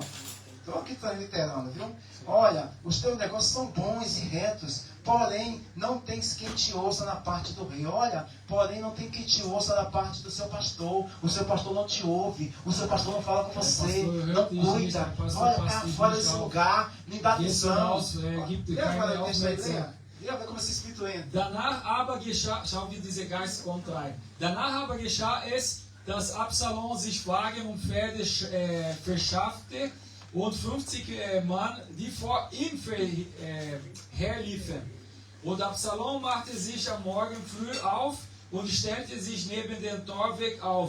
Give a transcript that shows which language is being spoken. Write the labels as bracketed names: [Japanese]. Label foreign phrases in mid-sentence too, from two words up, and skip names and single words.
[Portuguese] Estou aqui literando, viu? Olha, os teus negócios são bons e retos, porém não tens quem te ouça na parte do rei. Olha, porém não tem quem te ouça na parte do seu pastor. O seu pastor não te ouve, o seu pastor não fala com você, não cuida. Olha, cá fora desse lugar, me dá atenção. Lea como esse espírito entra. [German] Danach aber geschah, schau wie dieser Geist kommt rein. Danach aber geschah es, dass Absalom sich Wagen und Pferde verschaffte und 50 Mann, die vor ihm herliefen. Und Absalom machte sich am Morgen früh auf und stellte sich neben den Torweg auf.